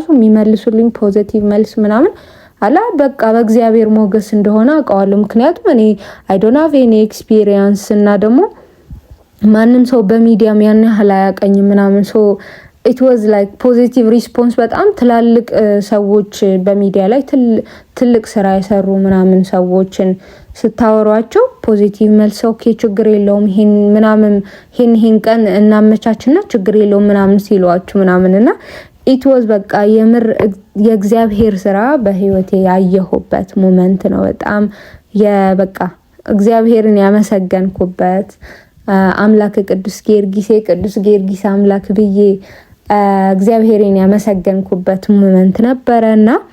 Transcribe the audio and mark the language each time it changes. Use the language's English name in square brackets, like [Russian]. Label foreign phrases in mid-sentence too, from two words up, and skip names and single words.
[Amharic] የሚመልሱልኝ ፖዚቲቭ መልስ ምናምን አላ በቃ በእግዚአብሔር ሞገስ እንደሆነ አውቀዋለሁ። ምክንያቱም እኔ [English] I don't have any experience [Amharic] እና ደግሞ ማንም ሰው በሚዲያም ያን ያህል አያቀኝም ምናምን ሶ [English] it was like positive response [Amharic] በጣም ትላልቅ ሰዎች በሚዲያ ላይ ትልቅ ስራ የሰሩ ምናምን ሰዎችን ስታወሯቸው ፖዚቲቭ መልስ ኦኬ ችግር የለውም ይሄን ምናምን ይሄን ቀን እናመቻችና ችግር የለውም ምናምን ሲሏችሁ ምናምንና [English] it was [Amharic] በቃ የምር የእግዚአብሔር ስራ በህይወቴ ያየሁበት ሞመንት ነው። በጣም የበቃ እግዚአብሔርን ያመሰገንኩበት አምላክ ቅዱስ ጊዮርጊስ አምላክ ብዬ እግዚአብሔርን ያመሰገንኩበት ሞመንት ነበርና